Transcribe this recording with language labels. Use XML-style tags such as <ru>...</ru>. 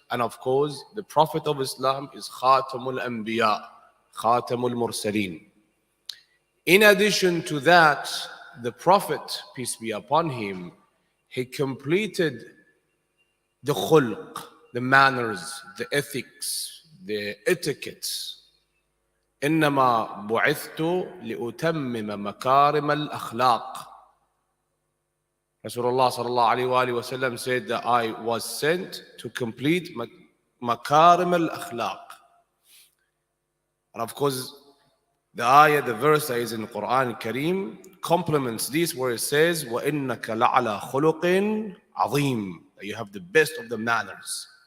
<en>And of course, the Prophet of Islam is Khatamul Anbiya, Khatamul Mursaleen. In addition to that, the Prophet, peace be upon him, he completed the khulq, the manners, the ethics, the etiquettes.</en> <ar>إنما بعثت لأتمم مكارم الأخلاق.</ar> <en>Rasulullah sallallahu alayhi wa sallam said that I was sent to complete makarim al-akhlaq. And of course, the ayah, the verse that is in the Quran Kareem complements this where it says,</en> <ar>وَإِنَّكَ لَعَلَى خُلُقٍ عَظِيمٍ,</ar> <en>that you have the best of the manners.</en>